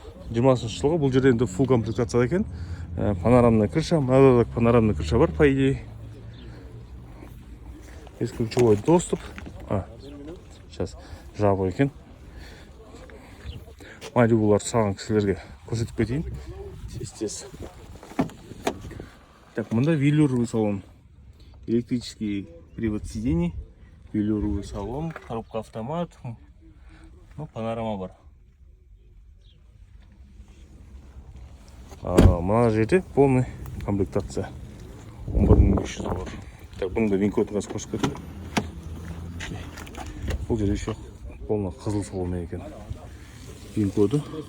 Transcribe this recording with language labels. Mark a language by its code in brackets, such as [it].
[kk] 20 жылға бұл жерде енді full комплектация екен. [ru] Панорамная крыша, мынада да панорамная крыша бар, по идее. Есть ключевой доступ. Сейчас [kk] жабық екен. Малибулар саған кісілерге көрсетіп кетейін. Тез. [ru] Так, мында велюровый салон. Электрический привод сидений. Велюровый салон, коробка автомат. Панорама бар. [kk] Мына жерде полный комплектация. $11500. Так, бұның да винкотын қазір көрсетіп кетейін. Бұл жерде еще полный қызыл салон екен. Винкоды.